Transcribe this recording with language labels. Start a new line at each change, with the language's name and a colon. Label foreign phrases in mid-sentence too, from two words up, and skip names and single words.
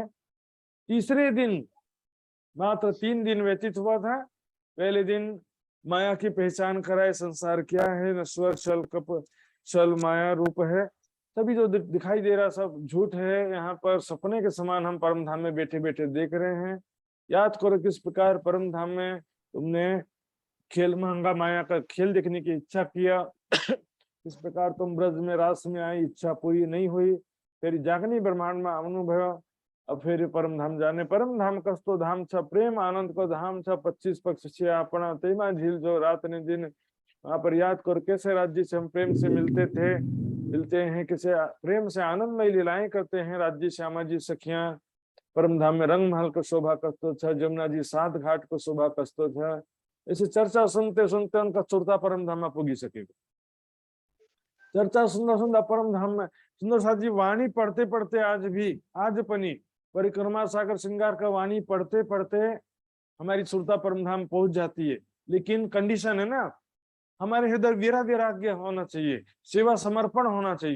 Hindi: तीसरे दिन, मात्र 3 दिन व्यतीत हुआ था, पहले दिन माया की पहचान कराए, संसार क्या है, नश्वर छल कप छल माया रूप है, सभी जो दिखाई दे रहा सब झूठ है, यहाँ पर सपने के समान हम परम धाम में बैठे बैठे देख रहे हैं। याद करो किस प्रकार
Nepali: परम धाम में तुमने खेल महंगा माया का खेल देखने की इच्छा किया, इस प्रकार तुम ब्रज में रास में आई, इच्छा पूरी नहीं हुई, फिर जागनी ब्रह्मांड में अनुभव, अब फिर परम धाम जाने, परम धाम कस्तो धाम छ प्रेम आनंद को धाम छ
Hindi: 25 पक्ष से अपना तेमा झील जो रात ने दिन। वहां पर याद कर कैसे राज्य से हम प्रेम से मिलते हैं, कैसे प्रेम से आनंदमय लीलाएं करते हैं, राज्य श्यामा जी सखियां, परम धाम में
Nepali: रंग महल को शोभा कस्तो छ, जमुना जी 7 घाट को शोभा कस्तो छ।
Hindi: ऐसे चर्चा सुनते सुनते उनका चुरता परम धाम में पुगी सकेगा। चर्चा सुंदर सुंदर परम धाम में, सुंदर साथ जी वाणी पढ़ते पढ़ते आज भी, आज पनी परिक्रमा सागर श्रृंगार का वाणी पढ़ते पढ़ते हमारी सुरता परम धाम पहुंच जाती है, लेकिन कंडीशन है ना, हमारे हृदय वीरा वैराग्य होना चाहिए, सेवा समर्पण होना चाहिए।